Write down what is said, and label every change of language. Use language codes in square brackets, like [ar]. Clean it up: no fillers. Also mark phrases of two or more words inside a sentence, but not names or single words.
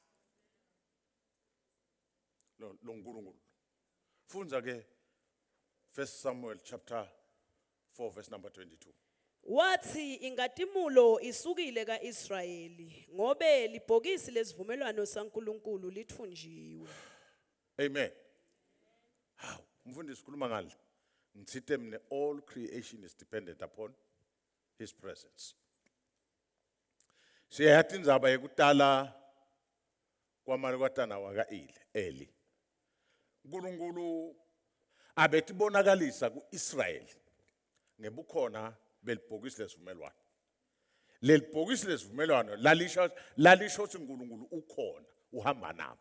[ss] Lo uNkulunkulu. Funza ke [en] 1 Samuel chapter 4 verse number 22. [ss] Wathi ingatimulo isukile kaIsrayeli ngobe libhokisi lesivumelwano saNkulunkulu lithunjiwe. Amen. Hawu, mfundisi sikhuluma ngale. Ngithe mina [en] all creation is dependent upon his presence. [ss] Siyathi indzaba yekutala kwamalukatana wakaEli. uNkulunkulu abetibonakalisa kuIsrayeli ngebukhona belibhokisi lesivumelwano. Lelibhokisi lesivumelwano lalisho ukuthi uNkulunkulu ukhona uhamba nabo.